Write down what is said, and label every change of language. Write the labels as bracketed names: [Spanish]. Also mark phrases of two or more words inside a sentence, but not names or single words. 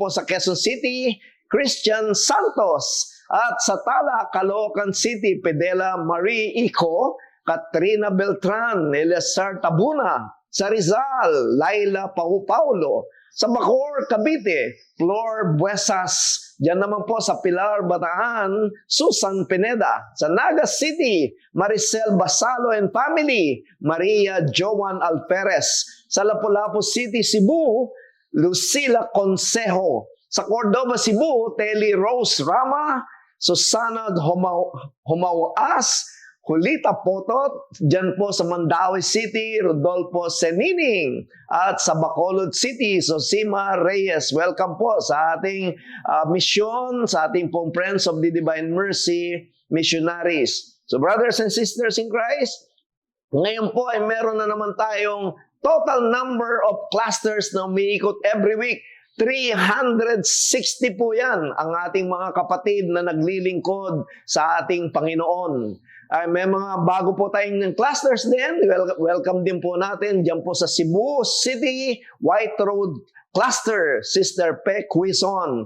[Filipino] sa Quezon City, Christian Santos, at sa Tala, Caloocan City, Pedela Marie Ico, Katrina Beltran, Eleazar Tabuna, sa Rizal, Laila Paulo, sa Bacoor, Cavite, Flor Buesas, diyan naman po sa Pilar, Bataan, Susan Pineda, sa Naga City, Maricel Basalo and family, Maria Joan Alferez, sa Lapu-Lapu City, Cebu, Lucila Consejo, sa Cordova, Cebu, Telly Rose Rama, Susana Humawas, Julita Potot, dyan po sa Mandaue City, Rodolfo Senining, at sa Bacolod City, Sosima Reyes. Welcome po sa ating mission, sa ating pong Friends of the Divine Mercy Missionaries. [English] So brothers and sisters in Christ, [Filipino] ngayon po ay meron na naman tayong [English] total number of clusters [Filipino] na umiikot [English] every week. [Filipino] 360 po yan ang ating mga kapatid na naglilingkod sa ating Panginoon. May mga bago po tayong clusters din. Welcome din po natin dyan po sa Cebu City, White Road Cluster, Sister Pe Quizon.